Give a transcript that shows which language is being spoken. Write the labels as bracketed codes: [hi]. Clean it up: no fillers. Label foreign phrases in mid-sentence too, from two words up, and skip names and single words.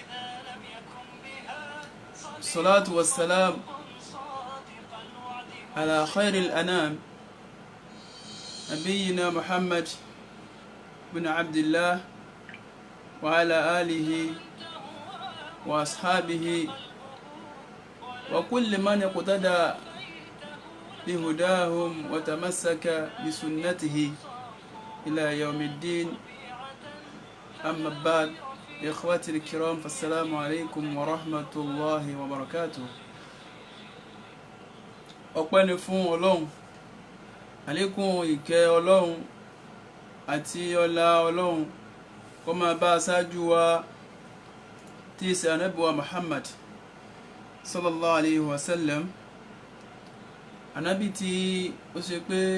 [ar] الصلاة والسلام على خير الأنام نبينا محمد بن عبد الله وعلى آله وأصحابه وكل من اقتدى بهداهم وتمسك بسنته إلى يوم الدين. أما بعد إخوتي الكرام فالسلام عليكم ورحمة الله وبركاته. [yo] ọpẹ́ ni fún Ọlọ́run, àlékún ìkẹ́ Ọlọ́run àti ọlá Ọlọ́run kó máa bá aṣáájú wa tí í ṣe Ànábì wa Muhammad [ar] صلى الله عليه وسلم, [yo] ànábì tí ó ṣe pé